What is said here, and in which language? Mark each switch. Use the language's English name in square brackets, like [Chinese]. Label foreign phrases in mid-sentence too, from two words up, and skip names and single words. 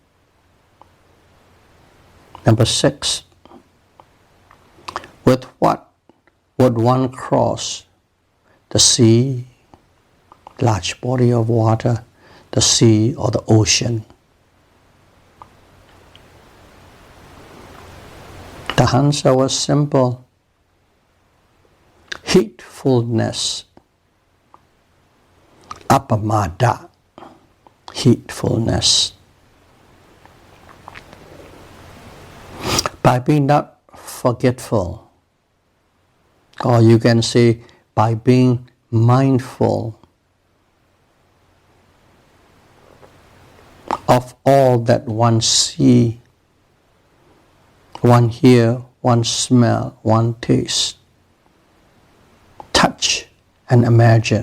[English] Number 6, with what would one cross the sea, large body of water, the sea or the ocean? The answer was simple. Heedfulness. Appamada. Heedfulness. By being not forgetful, or you can say by being mindful of all that one see, one hear, one smell, one taste, touch and imagine.